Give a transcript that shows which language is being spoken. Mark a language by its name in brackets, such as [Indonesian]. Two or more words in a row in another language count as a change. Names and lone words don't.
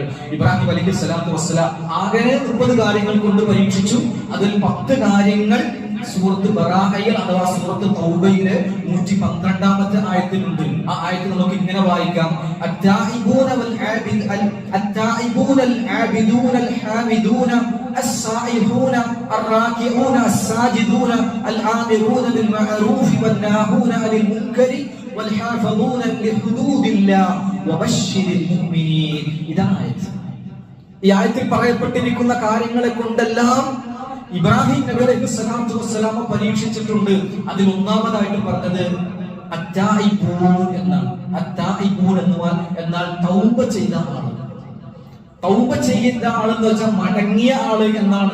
[Malayalam] ഇബ്രാഹിം [Arabic] عليه الصلاة والسلام [Malayalam] ആകെ 30 കാര്യങ്ങൾ കൊണ്ട് പരീക്ഷിച്ചു. അതിൽ 10 കാര്യങ്ങൾ സൂറത്ത് ബറാഅയിൽ അഥവാ സൂറത്ത് തൗബയിലെ 112ാമത്തെ ആയത്തിലുണ്ട്. ആ ആയത്ത് നമുക്ക് ഇങ്ങനെ വായിക്കാം: [Arabic] التائبون والعابد التائبون العابدون الحامدون السائحون الراكعون الساجدون الآمرون بالمعروف والناهون عن المنكر والحافظون لحدود الله وبشر المؤمنين. [Malayalam] ഈ ആയത്തിൽ പറയപ്പെട്ടിരിക്കുന്ന കാര്യങ്ങളെ കൊണ്ടെല്ലാം ഇബ്രാഹിം നബി [Arabic] عليه الصلاة والسلام [Malayalam] പരീക്ഷിച്ചിട്ടുണ്ട്. അതിൽ ഒന്നാമതായിട്ട് പറഞ്ഞത് അത്തായിബൂൻ എന്നാണ്. അത്തായിബൂൻ എന്നാൽ തൗബ ചെയ്ത ആള്. തൗബ ചെയ്യുന്ന ആളെന്ന് വെച്ചാൽ മടങ്ങിയ ആള് എന്നാണ്.